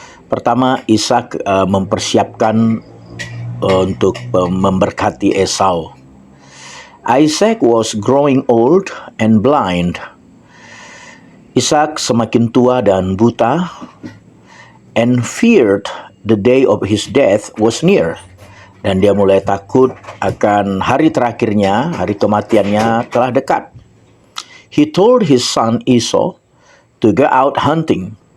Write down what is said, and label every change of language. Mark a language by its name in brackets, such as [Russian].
[Indonesian] Pertama, Ishak mempersiapkan untuk memberkati Esau. [English] Isaac was growing old and blind. [Indonesian] Ishak semakin tua dan buta, [English] and feared the day of his death was near. [Indonesian] Dan dia mulai takut akan hari terakhirnya, hari kematiannya telah dekat. [English] He told his son Esau to go out hunting.